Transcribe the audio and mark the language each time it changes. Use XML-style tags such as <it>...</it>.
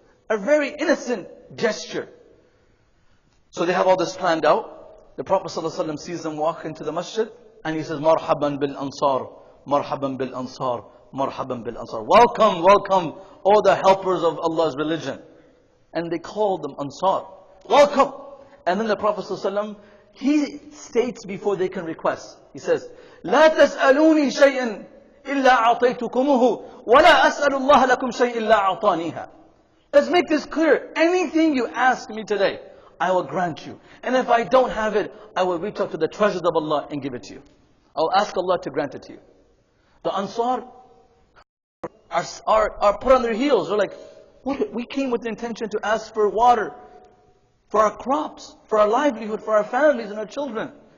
<en>A very innocent gesture. So they have all this planned out. The Prophet ﷺ sees them walk into the masjid and he says,</en> <ar>Marhaban bil Ansar, Marhaban bil Ansar,</ar> <en>Marhaban bil Ansar. Welcome, welcome, all the helpers of Allah's religion. And they call them Ansar. Welcome. And then the Prophet ﷺ, he states before they can request. He says,</en> <ar>لا تسألوني شيئا إلا أعطيتكمه ولا أسأل الله لكم شيء إلا أعطانيها.</ar> <en>Let's make this clear. Anything you ask me today, I will grant you. And if I don't have it, I will reach out to the treasures of Allah and give it to you. I'll ask Allah to grant it to you. The Ansar are put on their heels. They're like, what? We came with the intention to ask for water, for our crops, for our livelihood, for our families and our children.</en>